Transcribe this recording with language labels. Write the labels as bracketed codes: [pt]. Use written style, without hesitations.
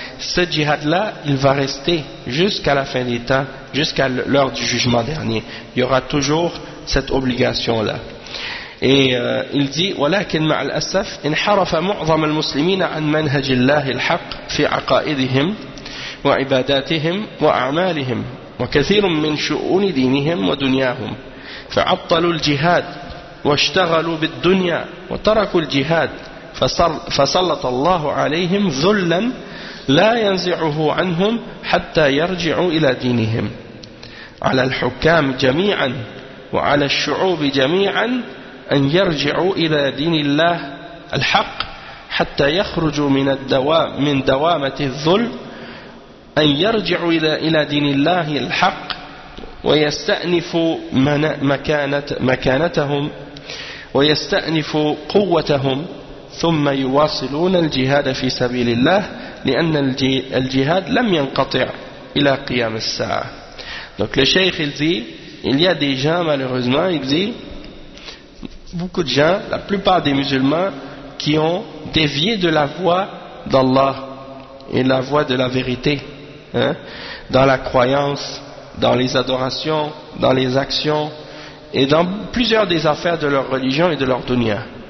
[fr] Ce djihad-là, il va rester jusqu'à la fin des temps, jusqu'à l'heure du jugement dernier. Il y aura toujours cette obligation-là. Et il dit [ar] ولكن مع الأسف انحرف معظم المسلمين عن منهج الله الحق في عقائدهم وعباداتهم وأعمالهم وكثير من شؤون دينهم ودنياهم فعطلوا الجهاد واشتغلوا بالدنيا وتركوا الجهاد فسلط الله عليهم ذلا لا ينزعه عنهم حتى يرجعوا إلى دينهم على الحكام جميعا وعلى الشعوب جميعا أن يرجعوا إلى دين الله الحق حتى يخرجوا من دوامة الذل أن يرجعوا إلى دين الله الحق ويستأنفوا مكانتهم ويستأنف قوتهم ثم يواصلون الجهاد في سبيل الله لأن الجهاد لم ينقطع إلى قيام الساعة. [fr] Donc le cheikh il dit, il y a des gens malheureusement, il dit, beaucoup de gens, la plupart des musulmans qui ont dévié de la voie d'Allah et la voie de la vérité, hein, dans la croyance, dans les adorations, dans les actions, et dans plusieurs des affaires de leur religion et de leur dunya.